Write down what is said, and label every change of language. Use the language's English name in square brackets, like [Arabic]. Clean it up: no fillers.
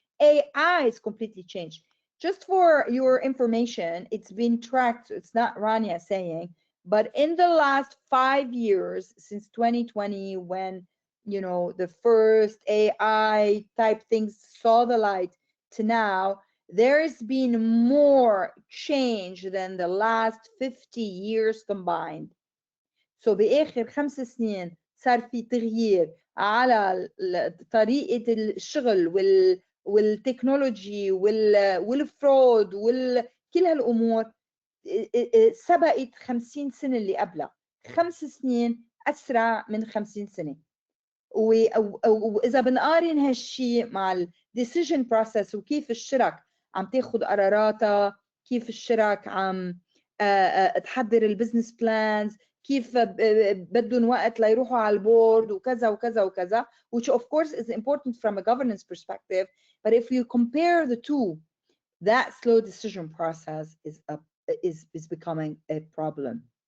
[English] AI is completely changed. Just for your information, it's been tracked, it's not Rania saying, but in the last 5 years, since 2020, when the first AI type things saw the light to now, there's been more change than the last 50 years combined. [Arabic] So بآخر 5 سنين صار في تغيير على طريقة الشغل والتكنولوجي والفرود كل هالأمور سبقت 50 سنة اللي قبلها. 5 سنين أسرع من 50 سنة. وإذا بنقارن هالشيء مع ال decision process وكيف الشرك عم تاخد قراراتها، كيف الشرك عم تحضر البزنس بلانز، كيف بدهم وقت ليروحوا على البورد وكذا وكذا وكذا, [English] which of course is important from a governance perspective. But if you compare the two, that slow decision process is becoming a problem.